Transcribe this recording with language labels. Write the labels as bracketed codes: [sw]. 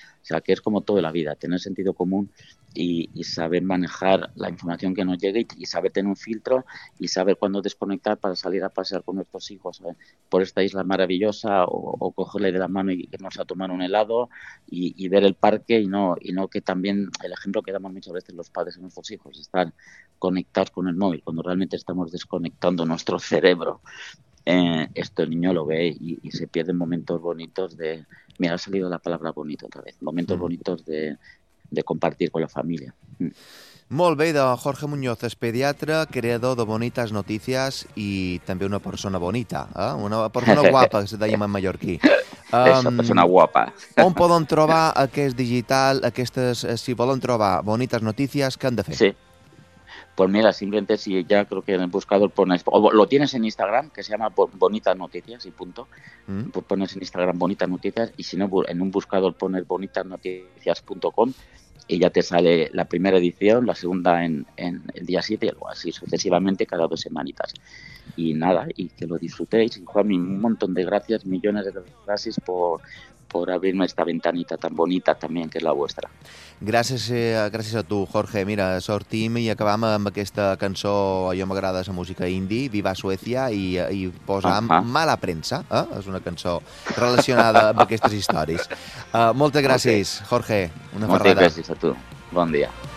[es] O sea, que es como todo en la vida, tener sentido común y saber manejar la información que nos llegue y saber tener un filtro y saber cuándo desconectar para salir a pasear con nuestros hijos por esta isla maravillosa o cogerle de la mano y irnos a tomar un helado y ver el parque y no que también el ejemplo que damos muchas veces los padres a nuestros hijos, estar conectados con el móvil cuando realmente estamos desconectando nuestro cerebro. Esto el niño lo ve y se pierden momentos bonitos de... Me ha salido la palabra bonito otra vez. Momentos bonitos de compartir con la familia. [ca] Molt bé, de Jorge Muñoz, és pediatre, creador de bonites notícies i també una persona bonita, eh? Una persona guapa, que se dèiem en mallorquí. Persona guapa. On poden trobar aquest digital, aquestes, si volen trobar bonites notícies, què han de fer? Sí. [es] Pues mira, simplemente si ya creo que en el buscador pones, o lo tienes en Instagram, que se llama Bonitas Noticias y punto. ¿Mm? Pues pones en Instagram Bonitas Noticias y si no, en un buscador pones bonitasnoticias.com y ya te sale la primera edición, la segunda en el día 7 y algo así sucesivamente cada dos semanitas. Y nada, y que lo disfrutéis. Y Juan, un montón de gracias, millones de gracias por abrirme esta ventanita tan bonita también, [ca] que és la vostra. Gràcies a tu, Jorge. Mira, sortim i acabam amb aquesta cançó, allò m'agrada, la música indie, Viva Suècia, i posam Mala Premsa, eh? És una cançó relacionada amb aquestes històries. Moltes gràcies, okay. Jorge. Una moltes ferrada. Gràcies a tu. Bon dia.